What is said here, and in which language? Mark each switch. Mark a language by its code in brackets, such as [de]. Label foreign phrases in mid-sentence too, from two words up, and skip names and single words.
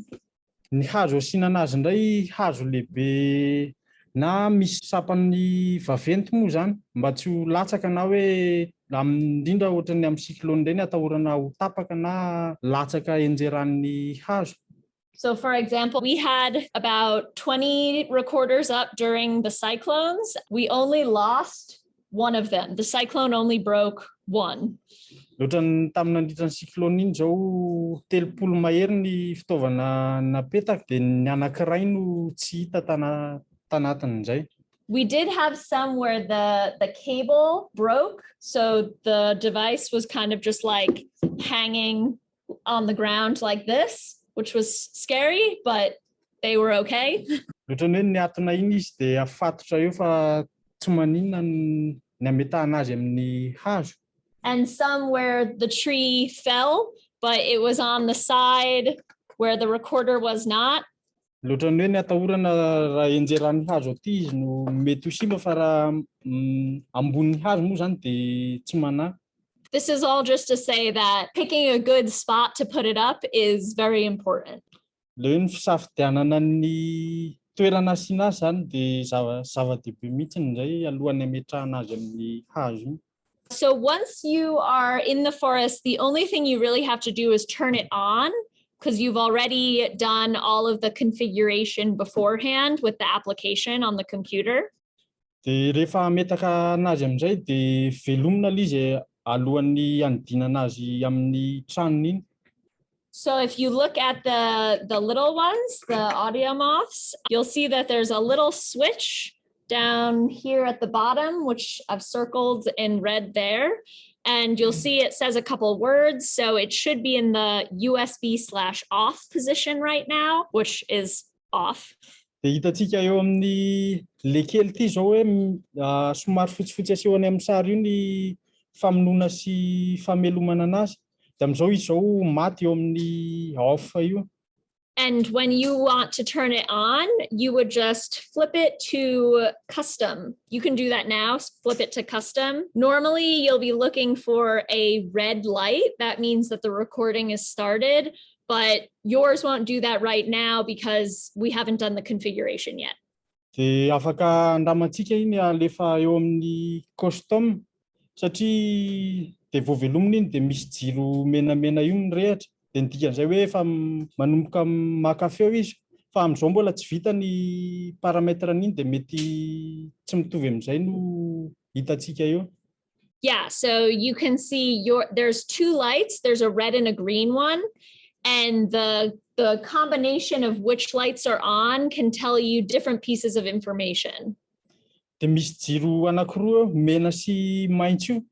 [mg] Ny hazo asinana azy indray hazo lehibe na misy sapan'ny vaventy moa zany mba tsy ho latsaka na hoe indrindra ohatran'ny amin'ny cyclone ireny atahorana ho tapaka na latsaka enjeran'ny hazo. [en] So for example, we had about 20 recorders up during the cyclones. We only lost one of them. The cyclone only broke one. [mg] Ohatran'ny tamin'ny nandritran'ny cyclone iny zao 30 mahery ny fitaovana napetaka dia ny anankiray no tsy hita tanatin'izay. [en] We did have some where the cable broke. So the device was kind of just like hanging on the ground like this, which was scary, but they were okay. [mg] Ohatrany hoe niatona iny izy dia afatotra eo fa tsy maninona ny ametahana azy amin'ny hazo. [en] And some where the tree fell, but it was on the side where the recorder was not. [mg] Lohatrany hoe ny atahorana raha enjeran'ny hazo aty izy no mety ho simba fa raha ambonin'ny hazo moa zany dia tsy manahy. [en] This is all just to say that picking a good spot to put it up is very important. [mg] Le hoe ny fisafidianana ny toerana asiana azy zany dia zava-dehibe mihitsy indray alohan'ny ametrahana azy amin'ny hazo. [en] So once you are in the forest, the only thing you really have to do is turn it on, because you've already done all of the configuration beforehand with the application on the computer. [mg] Dia rehefa ametaka anazy amin'izay dia velomina ilay izy alohan'ny hanodinana azy amin'ny tranony iny. [en] So if you look at the little ones, the audio moths, you'll see that there's a little switch down here at the bottom, which I've circled in red there. And you'll see it says a couple words. So it should be in the USB/off position right now, which is off. [mg] Dia hitantsika eo amin'ny le kely ity zao hoe somary fotsifotsy asehony amin'ny sary io ny famonoana sy famelomana anazy. Dia amin'izao izy zao maty eo amin'ny off io. [en] And when you want to turn it on, you would just flip it to custom. You can do that now, flip it to custom. Normally, you'll be looking for a red light. That means that the recording is started, but yours won't do that right now because we haven't done the configuration yet. [mg] Dia afaka andramantsika iny alefa eo amin'ny custom satria dia vao velomina iny dia misy jiro menamena io mirehatra. Dia ny dikan'izay hoe efa manomboka maka feo izy fa amin'izao mbola tsy vita ny paramètre an'iny dia mety tsy mitovy amin'izay no hitantsika eo. [en] Yeah, so you can see there's two lights. There's a red and a green one. And the combination of which lights are on can tell you different pieces of information. [mg] Dia misy jiro anankiroa mena sy maitso io.